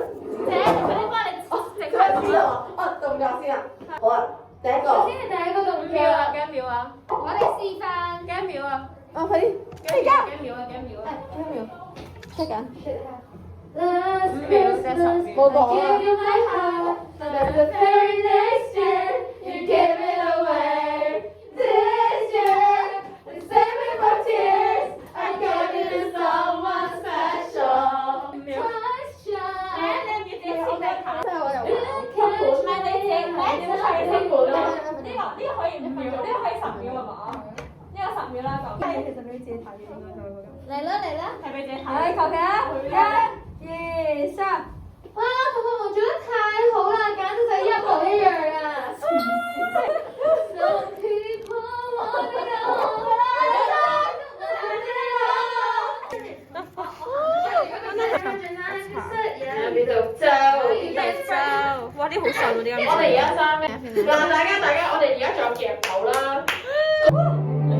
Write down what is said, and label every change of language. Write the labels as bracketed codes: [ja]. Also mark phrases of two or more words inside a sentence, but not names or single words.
[yue] 姐，佢哋幫你直開始啦！動作先啊！好啊，第一個。首先係第一個動作啊！幾多秒啊？我哋示範幾多秒啊？快啲！幾多秒啊？幾多秒啊？幾多秒？出緊。 [en] Last [yue] 5秒啫，10秒。冇講啊。 [en] Give you my heart, but the very next year you gave it away. This year, they save me for tears. I gave it to someone special. Question. [yue] 你自己先得睇。真係我又唔係你自己，你點睇先？呢個可以5秒，呢個可以10秒係嘛？呢個10秒啦咁。其實俾自己睇嘅應該都會咁。嚟啦嚟啦！係俾自己睇。係，求其啊！1、2、3。哇！佢個模做得太好啦，簡直就係一模一樣啊 ！ [en] Some people wanna go。 [yue] 哇！啲好瘦嗰啲音。我哋而家3咩？嗱，大家，我哋而家仲有夾頭啦。